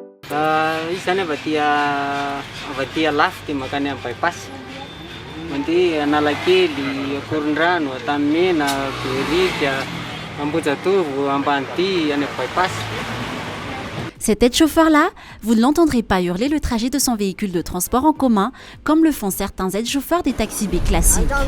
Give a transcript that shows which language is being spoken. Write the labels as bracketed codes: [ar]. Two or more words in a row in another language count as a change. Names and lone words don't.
[mg] Izy zany avy aty lafy dia makany amin'ny bypass. Mandeha Analakely, Akorondrano, Antanimena, Berika, Ambojatovo, Ambanidia, any amin'ny bypass. [fr] Cet aide-chauffeur-là, vous ne l'entendrez pas hurler le trajet de son véhicule de transport en commun, comme le font certains aides-chauffeurs des taxis B classiques.